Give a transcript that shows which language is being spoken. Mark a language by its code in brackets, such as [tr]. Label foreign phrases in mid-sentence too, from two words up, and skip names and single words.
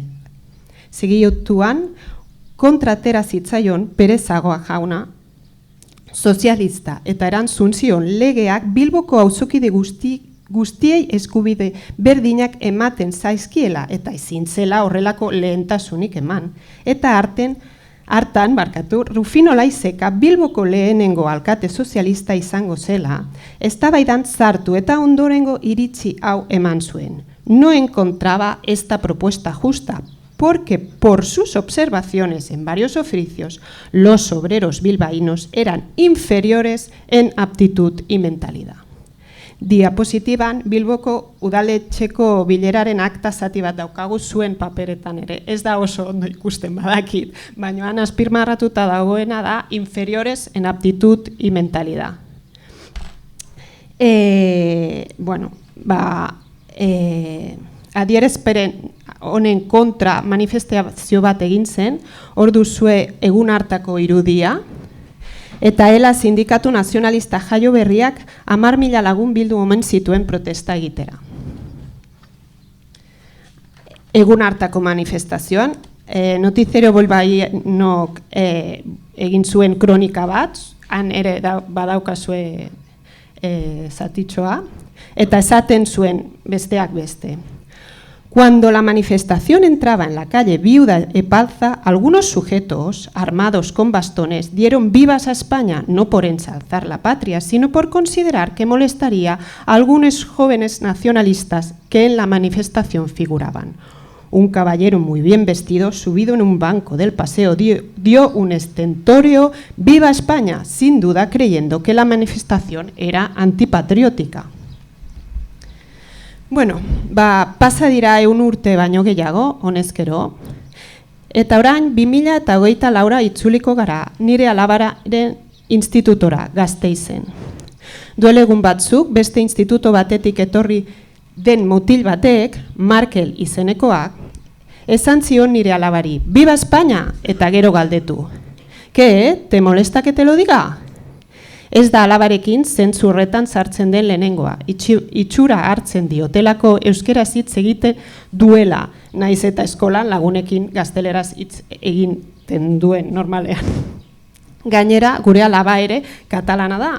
[eu] Segiotuan, kontratera zitzaion Perezagoa jauna, sozialista eta erantzun zion legeak Bilboko auzokide guztiei eskubide berdinak ematen zaizkiela eta ezin zela horrelako lehentasunik eman. Eta hartan, Rufino Laizeka Bilboko lehenengo alkate sozialista izango zela, eztabaidan sartu eta ondorengo iritzi hau eman zuen. [es] No encontraba esta propuesta justa, porque por sus observaciones en varios oficios, los obreros bilbaínos eran inferiores en aptitud y mentalidad. [eu] Diapositiban Bilboko udaletxeko bileraren akta zati bat daukagu zuen paperetan ere. Ez da oso ondo ikusten badakit, baina han azpimarratuta dagoena da [es] inferiores en aptitud y mentalidad. [eu] Adierazpen honen kontra manifestazio bat egin zen, hor duzue egun hartako irudia, eta ELA sindikatu nazionalista Jaio Berriak 10.000 lagun bildu omen zituen protesta egitera. Egun hartako manifestazioan, Noticiero Bilbainok egin zuen kronika bat, han ere badaukazue zatitxoa, eta esaten zuen besteak beste. [es] Cuando la manifestación entraba en la calle Viuda Epalza, algunos sujetos armados con bastones dieron vivas a España, no por ensalzar la patria, sino por considerar que molestaría a algunos jóvenes nacionalistas que en la manifestación figuraban. Un caballero muy bien vestido, subido en un banco del paseo, dio un estentorio «Viva España», sin duda creyendo que la manifestación era antipatriótica. [eu] Bueno, pasa dira 1 urte baino gehiago, honezkero, eta orain 2024 itzuliko gara nire alabaren institutora Gasteizen. Duela egun batzuk, beste instituto batetik etorri den mutil batek, Markel izenekoak, esan zion nire alabari, [es] «Viva España!» [eu] eta gero galdetu. [es] «¿Qué? ¿Te molesta que te lo diga?» [eu] Ez da alabarekin zentzurretan sartzen den lehenengoa. Itxura hartzen diotelako euskaraz hitz egiten duela, naiz eta eskolan lagunekin gazteleraz hitz egiten duen normalean. Gainera, gure alaba ere katalana da.